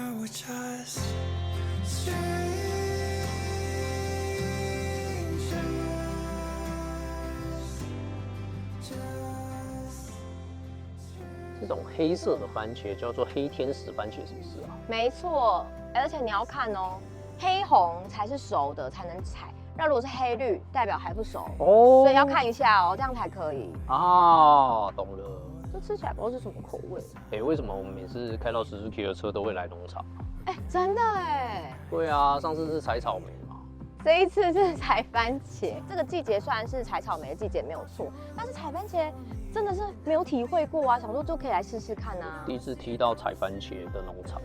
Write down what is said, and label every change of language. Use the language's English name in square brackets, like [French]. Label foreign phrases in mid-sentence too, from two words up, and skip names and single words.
[Chinese] 这种黑色的番茄叫做黑天使番茄，是不是啊？沒錯，而且你要看哦，黑紅才是熟的才能採，那如果是黑綠，代表還不熟哦，所以要看一下哦，這樣才可以啊。懂了。這吃起來不知道是什麼口味。為什麼我們每次開到 Suzuki 的車都會來農場？真的哎。對啊，上次是採草莓嘛，這一次是採番茄。這個季節雖然是採草莓的季節沒有錯，但是採番茄真的是沒有體會過啊，想說就可以來試試看啊。第一次踢到採番茄的農場。